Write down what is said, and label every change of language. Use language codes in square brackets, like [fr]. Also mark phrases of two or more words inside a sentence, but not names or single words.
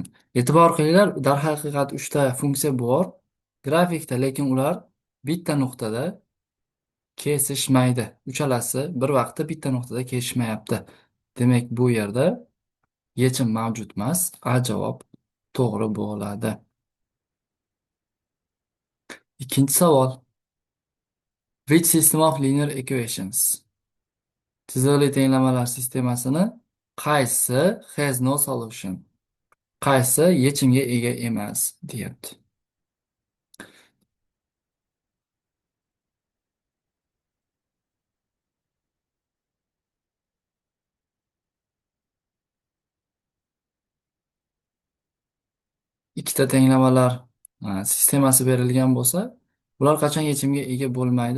[uz] E'tibor qilinglar, darhaqiqat uchta funksiya bor grafikda, lekin ular bitta nuqtada kesishmaydi. Uchalasi bir vaqtda bitta nuqtada kesishmayapti. Demak, bu yerda yechim mavjud emas. A javob to'g'ri bo'ladi. Ikkinchi savol. [en] Which system of linear equations? [uz] Chiziqli tenglamalar sistemasini qaysi [en] has no solution? [uz] Qaysi yechimga ega emas deyapti. Ikkita tenglamalar sistemasi berilgan bo'lsa, ular qachon yechimga ega bo'lmaydi?